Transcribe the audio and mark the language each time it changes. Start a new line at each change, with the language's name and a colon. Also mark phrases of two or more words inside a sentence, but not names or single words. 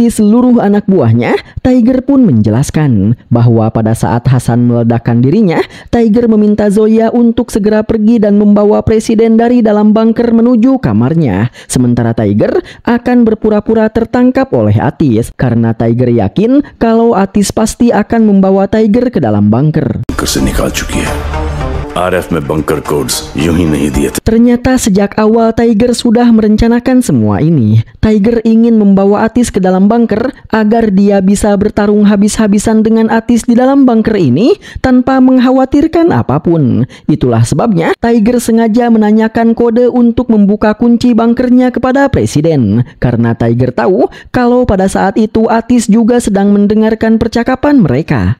Indonesian: seluruh anak buahnya, Tiger pun menjelaskan bahwa pada saat Hasan meledakkan dirinya, Tiger meminta Zoya untuk segera pergi dan membawa Presiden dari dalam bunker menuju kamarnya. Sementara Tiger akan berpura-pura tertangkap oleh Atis, karena Tiger yakin kalau Atis pasti akan membawa Tiger ke dalam bunker.
Hindi: RF में
English: bunker codes
Hindi: यूं ही नहीं दिए थे.
Indonesian: Ternyata sejak awal Tiger sudah merencanakan semua ini. Tiger ingin membawa Atis ke dalam bunker agar dia bisa bertarung habis-habisan dengan Atis di dalam bunker ini tanpa mengkhawatirkan apapun. Itulah sebabnya Tiger sengaja menanyakan kode untuk membuka kunci bunkernya kepada Presiden, karena Tiger tahu kalau pada saat itu Atis juga sedang mendengarkan percakapan mereka.